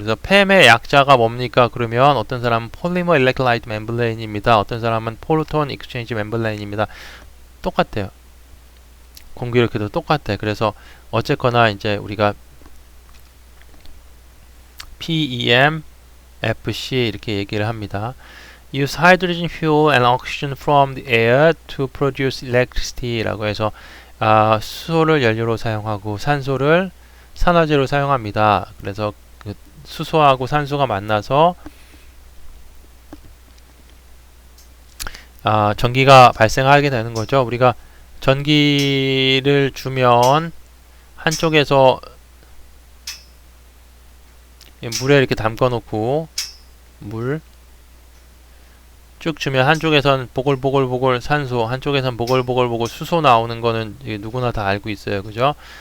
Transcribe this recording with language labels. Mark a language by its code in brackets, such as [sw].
[ko] 그래서 팸의 약자가 뭡니까? 그러면 어떤 사람은 폴리머 일렉트라이트 멤브레인입니다. 어떤 사람은 프로톤 익스체인지 멤브레인입니다. 똑같아요. 공기력도 똑같아. 그래서 어쨌거나 이제 우리가 PEM, FC 이렇게 얘기를 합니다. [en] Use hydrogen fuel and oxygen from the air to produce electricity [ko] 라고 해서 수소를 연료로 사용하고 산소를 산화제로 사용합니다. 그래서 그 수소하고 산소가 만나서 전기가 발생하게 되는 거죠. 우리가 전기를 주면 한쪽에서 물에 이렇게 담궈 놓고 물 쭉 주면 한쪽에선 보글보글보글 산소, 한쪽에선 보글보글보글 수소 나오는 거는 누구나 다 알고 있어요. 그죠?